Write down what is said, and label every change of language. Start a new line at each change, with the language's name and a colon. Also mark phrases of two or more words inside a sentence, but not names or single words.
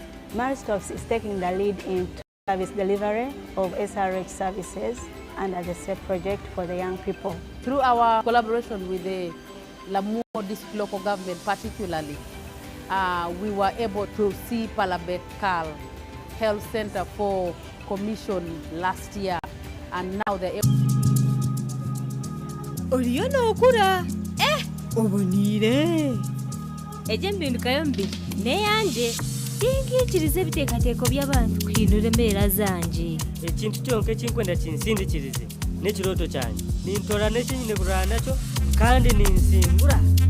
English: Maristops is taking the lead in service delivery of SRH services under the SAFE project for the young people. Through our collaboration with the Lamu District Local Government particularly, we were able to see Palabekal Health Center for commission last year, and now they're able.
Nyankole: Oliyo n'okula obonire eje mpindukayo mbi neyanje tinkiikiriza ebiteekateeko by'abantu kuhindura embeera zanje. Ekintu kyonka ekinkwenda kinsindikirize n'ekirooto kyange nintora n'ekinyine kurwana nakyo kandi ninsingura